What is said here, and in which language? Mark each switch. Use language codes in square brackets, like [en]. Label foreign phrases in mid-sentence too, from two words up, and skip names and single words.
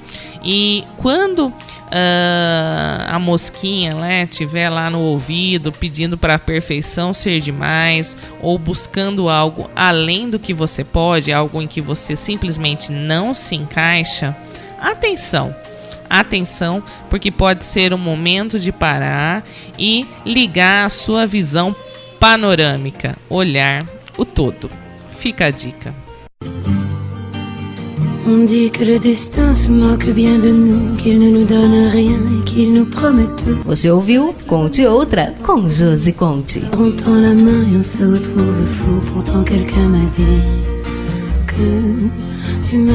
[pt] E quando a mosquinha, né, estiver lá no ouvido pedindo para a perfeição ser demais, ou buscando algo além do que você pode, algo em que você simplesmente não se encaixa, atenção! Atenção, porque pode ser um momento de parar e ligar a sua visão panorâmica, olhar o todo. Fica a dica. [fr] On dit que le destin se moque bien de nous, qu'il ne nous donne rien et qu'il nous promet tout. [pt] Você ouviu Conte Outra com Josi Conte. [fr] On tend la main et on se retrouve fou. Pourtant quelqu'un m'a dit que tu m'aimes encore.